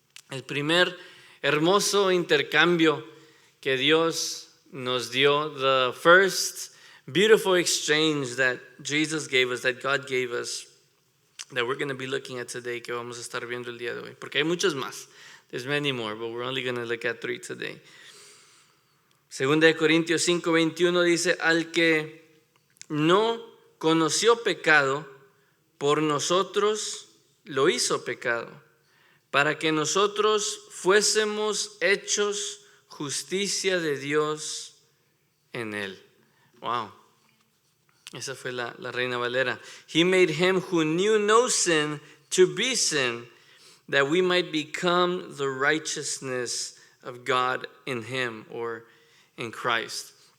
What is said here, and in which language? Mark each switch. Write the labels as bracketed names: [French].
[Spanish] El primer hermoso intercambio que Dios nos dio, [English] the first beautiful exchange that Jesus gave us, that God gave us, that we're going to be looking at today, [Spanish] que vamos a estar viendo el día de hoy, porque hay muchos más. [English] There's many more, but we're only going to look at 3 today. [Spanish] 2 Corintios 5:21 dice, al que no conoció pecado, por nosotros lo hizo pecado, para que nosotros fuésemos hechos justicia de Dios en él. Wow. Esa fue la Reina Valera. [English] He made him who knew no sin to be sin, that we might become the righteousness of God in him, or in Christ.